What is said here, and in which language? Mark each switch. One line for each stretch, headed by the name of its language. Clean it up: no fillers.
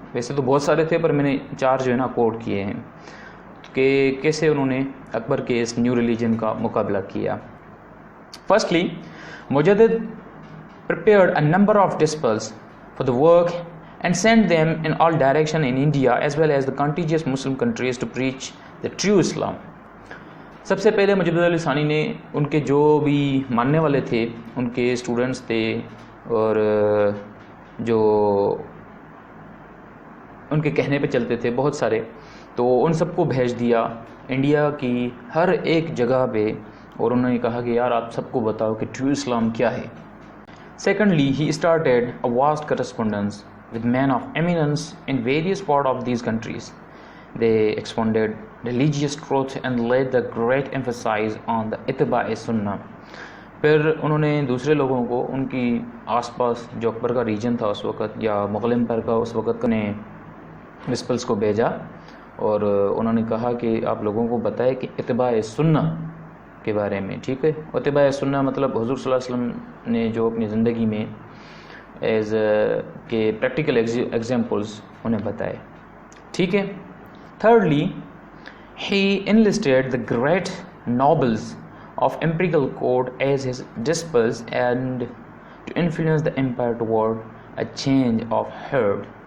Urdu: ویسے تو بہت سارے تھے پر میں نے 4 جو ہے نا کوٹ کیے ہیں کہ کیسے انہوں نے اکبر کے اس نیو ریلیجن کا مقابلہ کیا.
English: Firstly مجدد prepared a number of disciples for the work and sent them in all direction in India as well as the contiguous Muslim countries to preach the true Islam.
Urdu: سب سے پہلے مجدد علی ثانی نے ان کے جو بھی ماننے والے تھے ان کے اسٹوڈنٹس تھے اور جو ان کے کہنے پہ چلتے تھے بہت سارے, تو ان سب کو بھیج دیا انڈیا کی ہر ایک جگہ پہ, اور انہوں نے کہا کہ یار آپ سب کو بتاؤ کہ ٹرو اسلام کیا ہے.
English: Secondly, he started a vast correspondence with men of eminence in various parts of these countries. They expounded religious truth and laid the great emphasis on the اتباع سنہ.
Urdu: پھر انہوں نے دوسرے لوگوں کو ان کی آس پاس جو اکبر کا ریجن تھا اس وقت یا مغل امپائر کا اس وقت نے ڈسپلس کو بھیجا اور انہوں نے کہا کہ آپ لوگوں کو بتائے کہ اتباع سنہ کے بارے میں. ٹھیک ہے, اتباع سنہ مطلب حضور صلی اللہ علیہ وسلم نے جو اپنی زندگی میں ایز کے پریکٹیکل ایگزامپلس انہیں بتائے. ٹھیک ہے.
English: Thirdly, he enlisted the great nobles of empirical court as his disciples and to influence the empire toward a change of heart.